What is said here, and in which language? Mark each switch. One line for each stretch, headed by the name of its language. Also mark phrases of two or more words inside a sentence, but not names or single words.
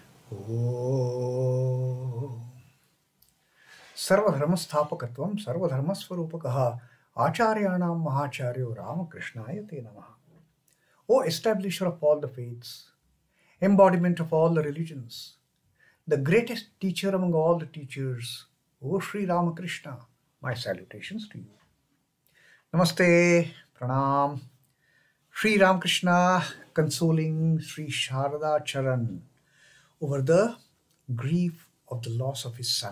Sanskrit: Oh. सर्वधर्मस्थापकत्वं सर्वधर्मस्वरूपकः आचार्याणां महाचार्यो रामकृष्ण ते नमः.
English: O establisher of all the faiths, embodiment of all the religions, the greatest teacher among all the teachers, O Sri Ramakrishna, my salutations to you.
Hindi: नमस्ते, प्रणाम.
English: Sri Ramakrishna consoling Sri Sharada Charan over the grief of the loss of his son.